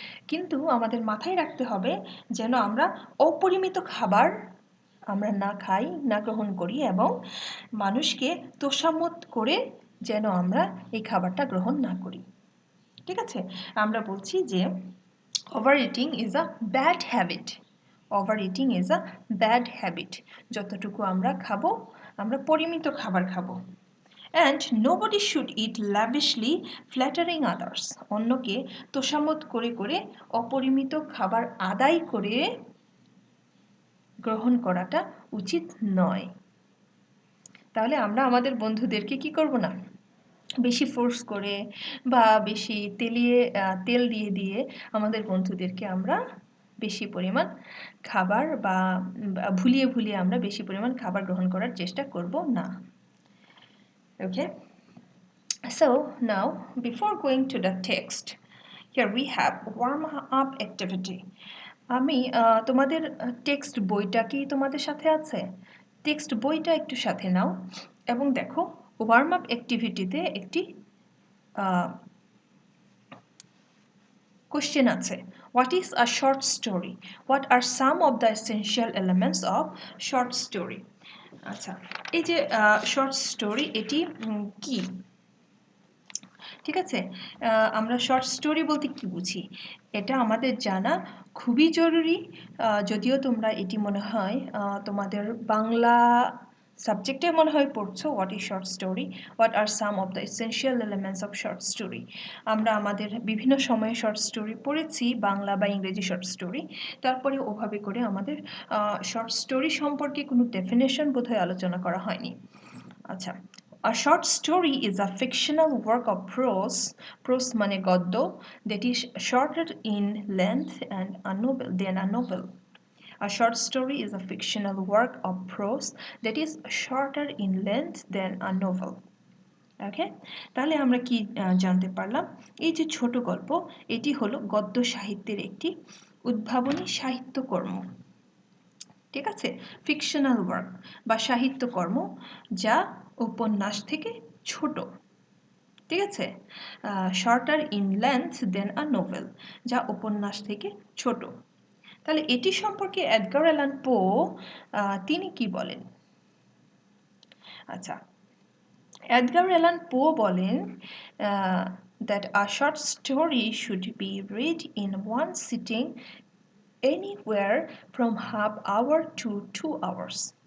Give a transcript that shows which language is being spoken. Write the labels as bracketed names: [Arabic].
[Bangla] কিন্তু আমাদের মাথায় রাখতে হবে যেন আমরা অপরিমিত খাবার আমরা না খাই, না গ্রহণ করি, এবং মানুষকে তোষামোদ করে যেন আমরা এই খাবারটা গ্রহণ না করি। ঠিক আছে? আমরা বলছি যে [English] Overeating is a bad habit. Overeating is a bad habit. [Bangla] যতটুকু আমরা খাবো, আমরা পরিমিত খাবার খাবো। [English] And nobody should eat lavishly, flattering others. [Bangla] অন্যকে তোষামোদ করে করে অপরিমিত খাবার আদায় করে গ্রহণ করাটা উচিত নয়। তাহলে আমরা আমাদের বন্ধুদেরকে কি করব না, বেশি ফোর্স করে বা বেশি তেল দিয়ে দিয়ে আমাদের বন্ধুদেরকে আমরা বেশি পরিমাণ খাবার বা ভুলিয়ে ভুলিয়ে আমরা বেশি পরিমাণ খাবার গ্রহণ করার চেষ্টা করব না। [English] Okay? So now, before going to the text, here we have warm up activity. [Bangla] আমি তোমাদের টেক্সট বইটা কি তোমাদের সাথে আছে? টেক্সট বইটা একটু সাথে নাও এবং দেখো ওয়ার্ম আপ অ্যাক্টিভিটিতে একটি কোশ্চেন আছে। [English] What is a short story? What are some of the essential elements of short story? [Bangla] আচ্ছা, এই যে শর্ট স্টোরি এটি কি? ঠিক আছে? আমরা শর্ট স্টোরি বলতে কি বুঝি? এটা আমাদের জানা খুবই জরুরি। যদিও তোমরা এটি মনে হয় তোমাদের বাংলা সাবজেক্টে মনে হয় পড়ছো, [English] What is short story, what are some of the essential elements of short story. [Bangla] আমরা আমাদের বিভিন্ন সময়ে শর্ট স্টোরি পড়েছি, বাংলা বা ইংরেজি শর্ট স্টোরি। তারপরে ওভাবে করে আমাদের শর্ট স্টোরি সম্পর্কে কোনো ডেফিনেশন বোধহয় আলোচনা করা হয়নি। [English] আচ্ছা, a short story is a fictional work of prose [Bangla] মানে গদ্য, [English] that is shorter in length than a novel. A short story is a fictional work of prose that is shorter in length than a novel. [Bangla] ওকে? তাহলে আমরা কি জানতে পারলাম? এই যে ছোট গল্প, এটি হলো গদ্য সাহিত্যের একটি উদ্ভাবনী সাহিত্যকর্ম। ঠিক আছে? ফিকশনাল ওয়ার্ক বা সাহিত্যকর্ম যা উপন্যাস থেকে ছোট। ঠিক আছে? [English] shorter in length than a novel, [Bangla] যা উপন্যাস থেকে ছোট। তাহলে এটি সম্পর্কে এডগার অ্যালান পো তিনি কি বলেন? আচ্ছা, এডগার অ্যালান পো বলেন [English] that a short story should be read in one sitting anywhere from half hour to 2 hours.